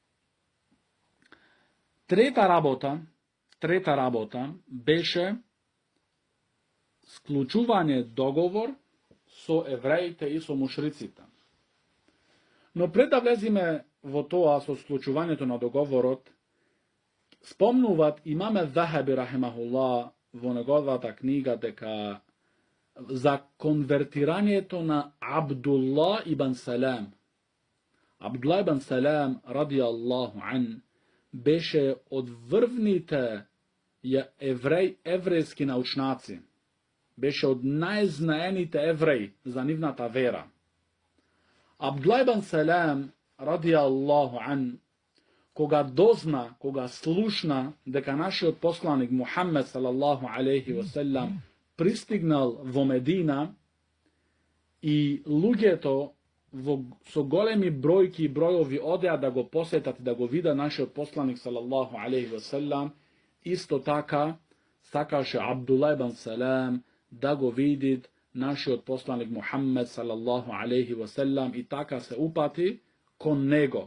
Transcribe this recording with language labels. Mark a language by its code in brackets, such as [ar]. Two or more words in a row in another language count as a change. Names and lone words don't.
[mk] Трета работа беше склучување договор со евреите и со мушриците. Но пред да влезиме во тоа со склучувањето на договорот, спомнуваат имаме Захаби рахимахуллах во неговата книга дека за конвертирањето на Абдуллах ибн Салам. Абдуллах ибн Салам [ar] رضي الله عنه [mk] беше од врвните еврејски научнаци. Беше од најзнаените евреи за нивната вера. Абдуллах ибн Салам [ar] رضي الله عنه, [mk] кога слушна дека нашиот посланик Мухаммед [ar] صلى الله عليه وسلم [mk] пристигнал во Медина и луѓето со големи бројки и бројови одеа да го посетат и да го видат нашиот посланик [ar] صلى الله عليه وسلم, [mk] исто така сакаше Абдуллах ибн Салам да го види нашиот посланик Мухаммед [ar] صلى الله عليه وسلم [mk] и така се упати кон него.